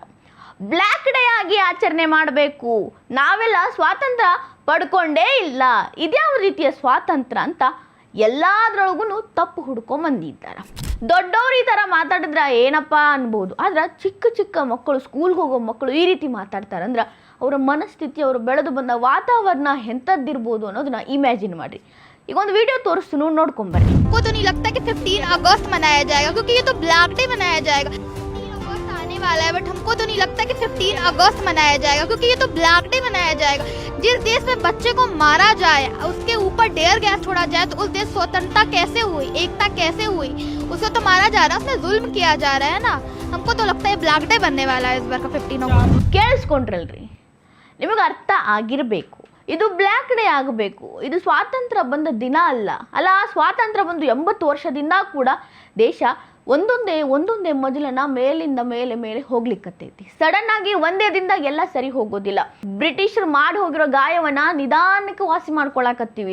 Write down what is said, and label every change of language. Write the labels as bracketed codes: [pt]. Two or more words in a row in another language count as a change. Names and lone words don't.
[en] black day [kn] ಆಗಿ ಆಚರಣೆ ಮಾಡಬೇಕು, ನಾವೆಲ್ಲ ಸ್ವಾತಂತ್ರ್ಯ ಪಡ್ಕೊಂಡೇ ಇಲ್ಲ, ಇದ್ಯಾವ ರೀತಿಯ ಸ್ವಾತಂತ್ರ್ಯ ಅಂತ ಎಲ್ಲಾದ್ರೊಳಗೂ ತಪ್ಪು ಹುಡ್ಕೊಂಬಂದಿದ್ದಾರೆ. ದೊಡ್ಡವ್ರು ಈ ಥರ ಮಾತಾಡಿದ್ರೆ ಏನಪ್ಪ ಅನ್ಬೋದು. ಆದ್ರೆ ಚಿಕ್ಕ ಮಕ್ಕಳು, ಸ್ಕೂಲ್ಗೆ ಹೋಗೋ ಮಕ್ಕಳು ಈ ರೀತಿ ಮಾತಾಡ್ತಾರಂದ್ರೆ ಅವರ ಮನಸ್ಥಿತಿ, ಅವರು ಬೆಳೆದು ಬಂದ ವಾತಾವರಣ ಎಂಥದ್ದಿರ್ಬೋದು ಅನ್ನೋದನ್ನ ಇಮ್ಯಾಜಿನ್ ಮಾಡಿ. ಈಗ ಒಂದು ವಿಡಿಯೋ ತೋರಿಸ್ತು, ನೋಡ್ಕೊಂಬರ್ರಿ. [hi] को तो नहीं लगता कि 15 अगस्त मनाया जाएगा, क्योंकि ये तो [en] black day [hi] मनाया जाएगा. 15 अगस्त आने वाला है, बट हमको तो नहीं लगता कि 15 अगस्त मनाया जाएगा, क्योंकि ये तो [en] black day [hi] मनाया जाएगा. जिस देश में बच्चे को मारा जाए, उसके ऊपर डेयर गैस छोड़ा जाए, तो उस देश स्वतंत्रता कैसे हुई, एकता कैसे हुई? उसे तो मारा जा रहा है, उसमें जुल्म किया जा रहा है ना. हमको तो लगता है [en] black day [hi] बनने वाला है इस बार का 15 अगस्त. [kn] ಕೇಳಿಸ್ಕೊಂಡ್ರಲ್ರಿ, ನಿಮಗೆ ಅರ್ಥ ಆಗಿರಬೇಕು. ಇದು [en] black day [kn] ಆಗಬೇಕು. ಇದು ಸ್ವಾತಂತ್ರ್ಯ ಬಂದ ದಿನ ಅಲ್ಲ. ಸ್ವಾತಂತ್ರ್ಯ ಬಂದು 80 ವರ್ಷದಿಂದ ಕೂಡ ದೇಶ ಒಂದೊಂದೇ ಮಜಲನ್ನ ಮೇಲಿಂದ ಮೇಲೆ ಹೋಗ್ಲಿಕ್ಕತ್ತೈತಿ. ಸಡನ್ ಆಗಿ ಒಂದೇ ದಿನದಾಗ ಎಲ್ಲ ಸರಿ ಹೋಗೋದಿಲ್ಲ. ಬ್ರಿಟಿಷರು ಮಾಡಿ ಹೋಗಿರೋ ಗಾಯವನ್ನ ನಿಧಾನಕ್ಕೆ ವಾಸಿ ಮಾಡ್ಕೊಳಕತ್ತೀವಿ.